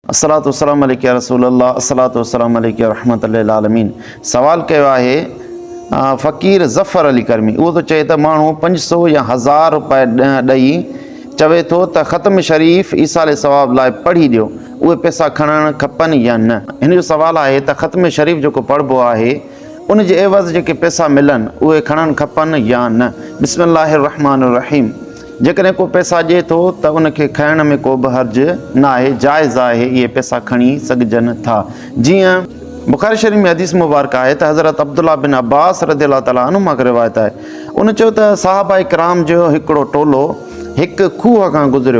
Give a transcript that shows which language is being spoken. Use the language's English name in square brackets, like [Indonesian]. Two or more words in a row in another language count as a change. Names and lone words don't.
[Arabic] الصلاة والسلام عليك يا رسول الله، الصلاة والسلام عليك رحمة للعالمين. [Sindhi] सवाल कयो आहे फ़क़ीर ज़फ़र अली करमी। उहो तो चए त माण्हू 500 या 1000 रुपए ॾेई चवे थो त ख़त्म शरीफ़ ईसाले सवाब लाइ पढ़ी ॾियो, उहे पैसा खणणु खपनि या न। हिन जो सवाल आहे त ख़त्म शरीफ़ जेको पढ़िबो आहे उन जे एवज़ जेके पैसा मिलनि उहे खणणु खपनि या न। [Arabic] بسم الله الرحمن الرحيم. [Sindhi] जेकॾहिं को पैसा ॾिए थो त उनखे खाइण में को बि हर्ज न आहे, जाइज़ आहे, इहे पैसा खणी सघजनि था। जीअं बुख़ारी शरीफ़ में हदीस मुबारक आहे त हज़रत अब्दुल्ला बिन अब्बास [Arabic] رضي الله تعالى عنه [Sindhi] मां रिवायत आहे, उन चयो त सहाबा इकराम जो हिकिड़ो टोलो हिकु खूह खां गुज़रियो।